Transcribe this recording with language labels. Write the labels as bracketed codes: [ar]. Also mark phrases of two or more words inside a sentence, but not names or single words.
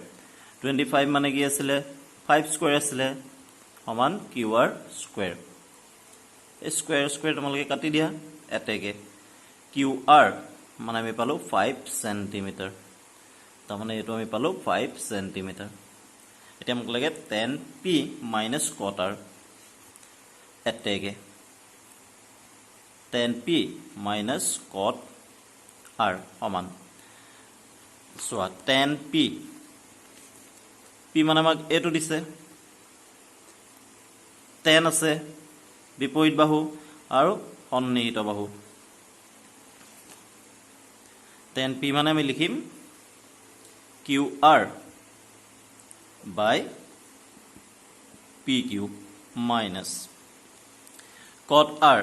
[as] 25 মানে কি আছিলে? 5 স্কুৱেৰ আছিলে, সমান [en] QR square. [as] এই [en] square square [as] তোমালোকে কাটি দিয়া। এতেকে [en] QR [as] মানে আমি পালোঁ 5 সেণ্টিমিটাৰ, তাৰমানে এইটো আমি পালোঁ 5 সেণ্টিমিটাৰ। এতিয়া মোক লাগে [en] tan p - cot r। [as] এতেকে [en] tan p - cot r [as] সমান, চোৱা [en] tan p, [as] p মানে আমাক এইটো দিছে, tan আছে বিপৰীত বাহু আৰু সন্নিহিত বাহু। tan p মানে আমি লিখিম [en] QR by PQ minus cot R.